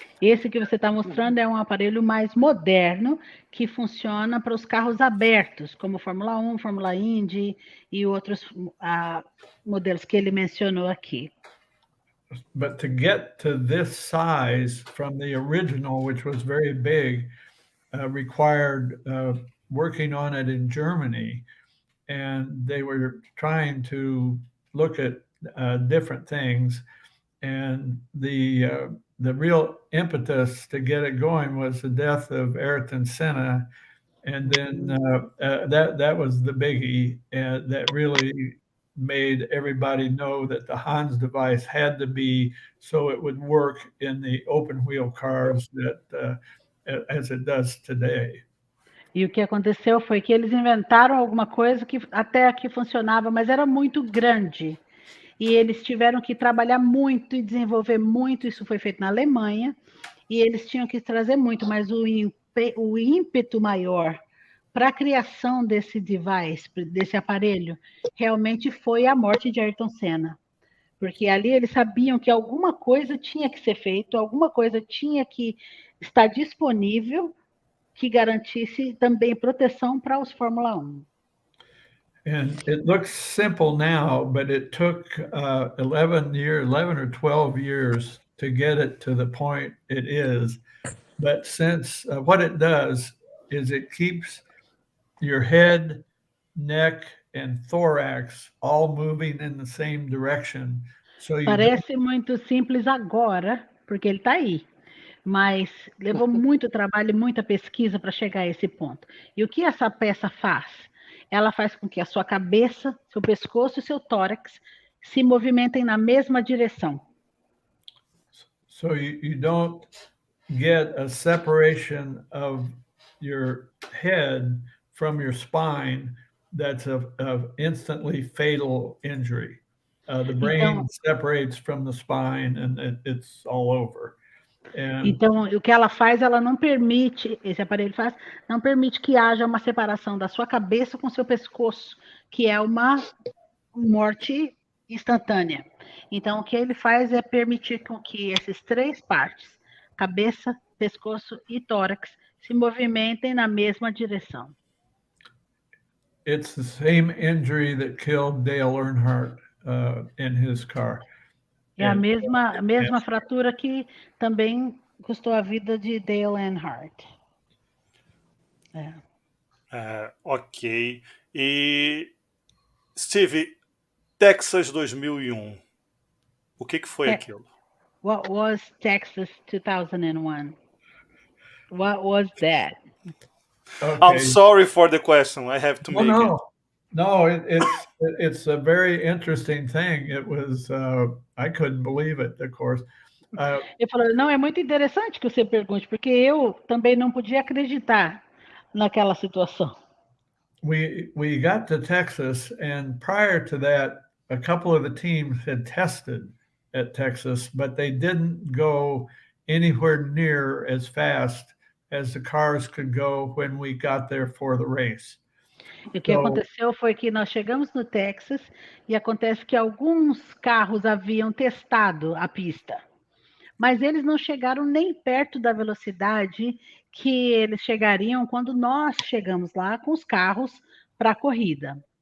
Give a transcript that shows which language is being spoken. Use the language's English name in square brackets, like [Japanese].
[Portuguese] Esse que você está mostrando é um aparelho mais moderno que funciona para os carros abertos, como Fórmula 1, Fórmula Indy e outros modelos que ele mencionou aqui. [English] But to get to this size from the original, which was very big, required working on it in Germany, and they were trying to look at different things, and the real impetus to get it going was the death of Ayrton Senna, and then that was the biggie, and that really made everybody know that the Hans device had to be so it would work in the open wheel cars that as it does today. [Portuguese] E o que aconteceu foi que eles inventaram alguma coisa que até aqui funcionava, mas era muito grande. E eles tiveram que trabalhar muito e desenvolver muito. Isso foi feito na Alemanha. E eles tinham que trazer muito, mas o ímpeto maior para a criação desse device, desse aparelho, realmente foi a morte de Ayrton Senna. Porque ali eles sabiam que alguma coisa tinha que ser feito, alguma coisa tinha que estar disponível que garantisse também proteção para os Fórmula 1. [English] And it looks simple now, but it took 11 or 12 years to get it to the point it is. But since what it does is it keeps your head, neck, and thorax all moving in the same direction. So [Portuguese] Parece muito simples agora, porque ele está aí. Mas levou muito trabalho e muita pesquisa para chegar a esse ponto. E o que essa peça faz? Ela faz com que a sua cabeça, seu pescoço e seu tórax se movimentem na mesma direção. [English] So you don't get a separation of your head from your spine that's of instantly fatal injury. The brain separates from the spine and it's all over. [Portuguese] Então, o que ela faz, ela não permite, esse aparelho faz, não permite que haja uma separação da sua cabeça com seu pescoço, que é uma morte instantânea. Então, o que ele faz é permitir com que essas três partes, cabeça, pescoço e tórax, se movimentem na mesma direção. [English] It's the same injury that killed Dale Earnhardt in his car. [Portuguese] É a mesma fratura que também custou a vida de Dale Earnhardt. Ok. E, Steve, Texas 2001. O que foi aquilo? [English] What was Texas 2001? What was that? Okay. I'm sorry for the question. I have to make it. No, it's a very interesting thing. It was, I couldn't believe it, of course. [Portuguese] Ele falou, não, é muito interessante que você pergunte, porque eu também não podia acreditar naquela situação. [English] We got to Texas, and prior to that, a couple of the teams had tested at Texas, but they didn't go anywhere near as fast as the cars could go when we got there for the race. [Portuguese] E o que aconteceu foi que nós chegamos no Texas e acontece que alguns carros haviam testado a pista, mas eles não chegaram nem perto da velocidade que eles chegariam quando nós chegamos lá com os carros para a corrida.